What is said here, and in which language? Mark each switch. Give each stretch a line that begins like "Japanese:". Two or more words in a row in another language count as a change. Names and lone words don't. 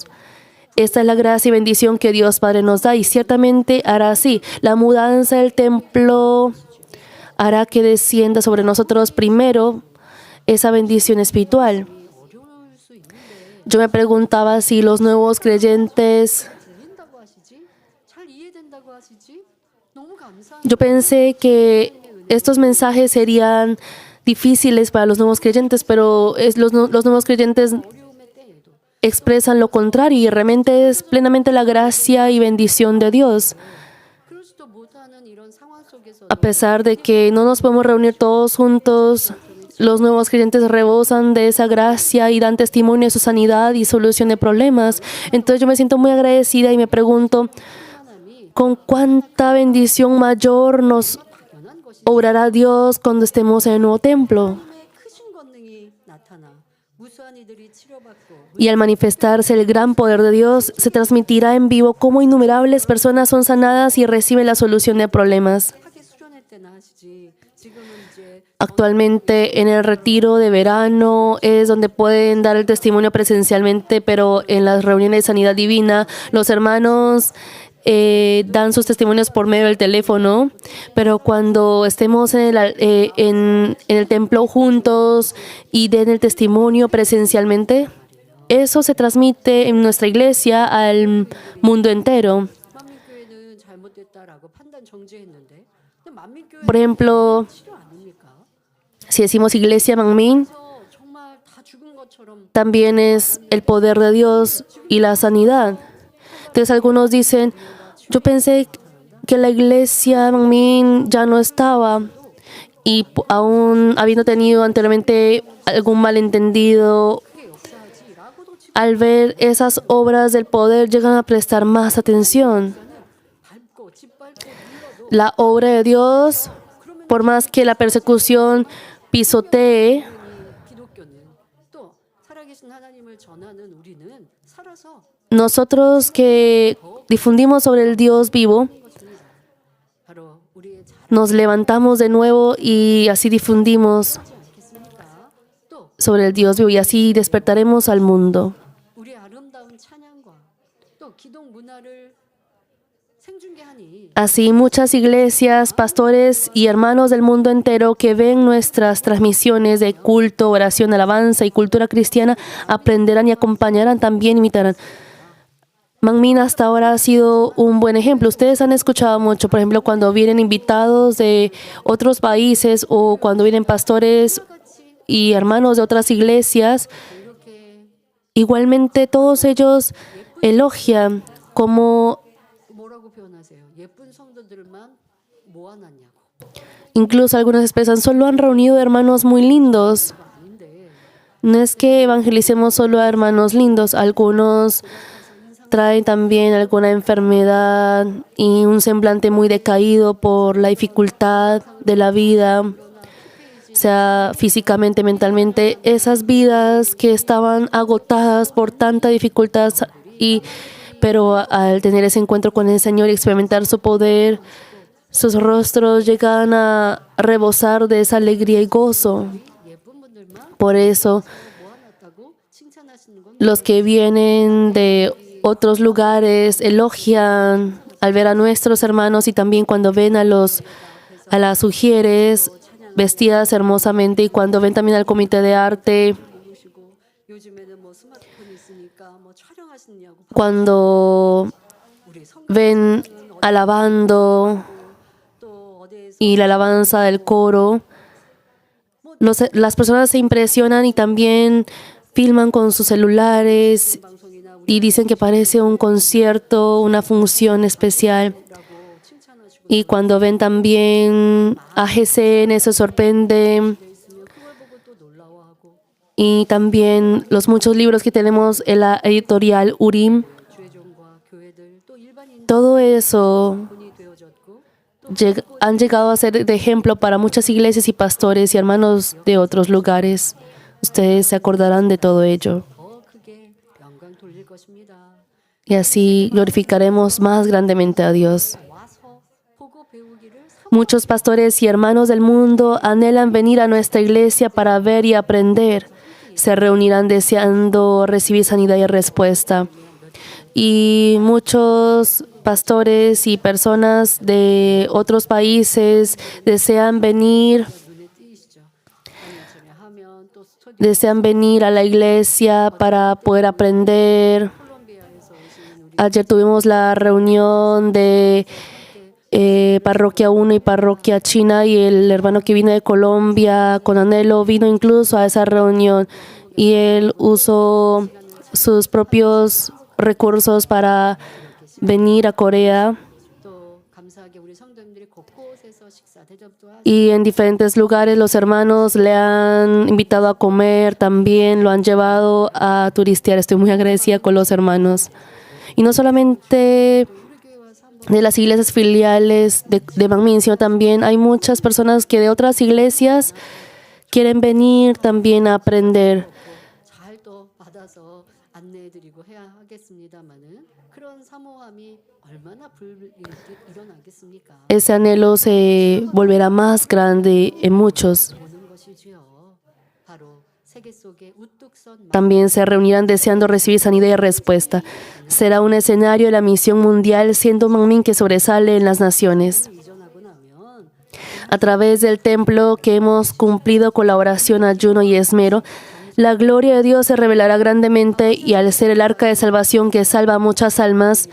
Spanish: Esta es la gracia y bendición que Dios Padre nos da y ciertamente hará así. La mudanza del templo hará que descienda sobre nosotros primero esa bendición espiritual.
Korean: 어려울 수 있는데
Spanish: Yo me preguntaba si los nuevos creyentes,
Korean: 들린다고 하시지? 잘 이해된다고 하시지? 너무 감사한
Spanish: yo pensé que estos mensajes serían difíciles para los nuevos creyentes, pero los nuevos creyentes
Korean: 어려움의 때에도
Spanish: expresan lo contrario y realmente es plenamente la gracia y bendición de Dios.
Korean: 그러지도 못하는 이런 상황 속에서
Spanish: A pesar de que no nos podemos reunir todos juntos, los nuevos creyentes rebosan de esa gracia y dan testimonio de su sanidad y solución de problemas. Entonces yo me siento muy agradecida y me pregunto,
Korean: 하나님이
Spanish: ¿con cuánta bendición mayor nos
Korean: 연한 것이
Spanish: obrará Dios cuando estemos en el nuevo templo?
Korean: 하나님의 크신 권능이 나타나 무수한 이들이 치료받고
Spanish: Y al manifestarse el gran poder de Dios, se transmitirá en vivo cómo innumerables personas son sanadas y reciben la solución de problemas.
Korean: 하게 수련할 때나 하시지 지금은 이제
Spanish: Actualmente en el retiro de verano es donde pueden dar el testimonio presencialmente, pero en las reuniones de sanidad divina los hermanos dan sus testimonios por medio del teléfono, pero cuando estemos en el templo juntos y den el testimonio presencialmente, eso se transmite en nuestra iglesia al mundo entero.
Korean: 만민교회는 잘못됐다라고 판단 정지했는데 근데 만민교회
Spanish: Por ejemplo,
Korean: 치료 아닙니까?
Spanish: si decimos iglesia Manmin,
Korean: 그래서 정말 다 죽은 것처럼
Spanish: también es el poder de Dios y la sanidad. Entonces algunos dicen, yo pensé que la iglesia Manmin ya no estaba y aún habiendo tenido anteriormente algún malentendido,
Korean: 그게 역사하지라고도 지금
Spanish: al ver esas obras del poder llegan a prestar más atención.
Korean: 밟고 짓밟고 눌러도
Spanish: La obra de Dios, por más que la persecución pisotee,
Korean: 기독교는 또 살아계신 하나님을 전하는 우리는 살아서
Spanish: nosotros que difundimos sobre el Dios vivo,
Korean: 것입니다. 바로 우리의 자랑이지
Spanish: nos levantamos de nuevo y así difundimos
Korean: 않겠습니까? 또
Spanish: sobre el Dios vivo y así despertaremos al mundo.
Korean: 우리의 아름다운 찬양과 또 기독 문화를 생중계하니
Spanish: Así muchas iglesias, pastores y hermanos del mundo entero que ven nuestras transmisiones de culto, oración, alabanza y cultura cristiana aprenderán y acompañarán, también imitarán. Manmin hasta ahora ha sido un buen ejemplo. Ustedes han escuchado mucho, por ejemplo, cuando vienen invitados de otros países o cuando vienen pastores y hermanos de otras iglesias,
Korean: 이렇게
Spanish: igualmente todos ellos elogian como
Korean: 뭐라고 표현하세요? 예쁜 성도들만 모아놨냐고.
Spanish: incluso algunos expresan, solo han reunido hermanos muy lindos.
Korean: 아닌데
Spanish: No es que evangelicemos solo a hermanos lindos, algunos traen también alguna enfermedad y un semblante muy decaído por la dificultad de la vida, sea físicamente, mentalmente, esas vidas que estaban agotadas por tanta dificultad, pero al tener ese encuentro con el Señor y experimentar su poder, sus rostros llegan a rebosar de esa alegría y gozo.
Korean: 예쁜 분들만
Spanish: Por eso,
Korean: 모아놨다고 칭찬하시는 건
Spanish: los que vienen de otros lugares elogian al ver a nuestros hermanos y también cuando ven a las mujeres vestidas hermosamente y cuando ven también al comité de arte,
Korean: 모으시고 요즘에는 뭐 스마트폰이 있으니까 뭐 촬영하시냐고
Spanish: cuando
Korean: 우리 성
Spanish: ven alabando
Korean: 또 어디에서
Spanish: y la alabanza del coro, las personas se impresionan y también filman con sus celulares
Korean: 방송이나
Spanish: y dicen que parece un concierto, una función especial.
Korean: 우리라고 칭찬하시고
Spanish: Y cuando ven también a GCN se sorprenden.
Korean: 돼 있으면 그걸 보고 또 놀라워하고
Spanish: Y también los muchos libros que tenemos en la editorial Urim.
Korean: 주회종과 교회들 또 일반인
Spanish: Todo eso
Korean: 분이 되어졌고
Spanish: han llegado a ser de ejemplo para muchas iglesias y pastores y hermanos de otros lugares. Ustedes se acordarán de todo ello.
Korean: 더 크게 영광 돌릴 것입니다.
Spanish: Y así glorificaremos más grandemente a Dios.
Korean: 와서 보고 배우기를
Spanish: Muchos pastores y hermanos del mundo anhelan venir a nuestra iglesia para ver y aprender. Se reunirán deseando recibir sanidad y respuesta. Y muchos pastores y personas de otros países desean venir,
Korean: 눈에 띄시죠. 한일전에 하면 또 스터디
Spanish: desean venir a la iglesia para poder aprender.
Korean: 콜롬비아에서 오신 우리
Spanish: Ayer tuvimos la reunión de Parroquia 1 y Parroquia China y el hermano que vino de Colombia con anhelo vino incluso a esa reunión y él usó sus propios recursos para venir a Corea
Korean: 또 감사하게 우리 성도님들이 곳곳에서 식사 대접도 하시고
Spanish: y en diferentes lugares los hermanos le han invitado a comer, también lo han llevado a turistear. Estoy muy agradecida con los hermanos. Y no solamente
Korean: 우리 교회 와서 한번
Spanish: de las iglesias filiales de Manmin, sino también hay muchas personas que de otras iglesias quieren venir también a aprender.
Korean: 잘 또 받아서 안내해드리고 해야 하겠습니다만은 그런 사모함이 얼마나 일어나겠습니까?
Spanish: Ese anhelo se volverá más grande en muchos.
Korean: 보는 것이지요. 바로 세계 속에 우뚝 선
Spanish: También se reunirán deseando recibir sanidad y respuesta. Será un escenario de la misión mundial, siendo Manmin que sobresale en las naciones.
Korean: 이전하고 나면
Spanish: A través del templo que hemos cumplido con la oración, ayuno y esmero, la gloria de Dios se revelará grandemente y al ser el arca de salvación que salva a muchas almas,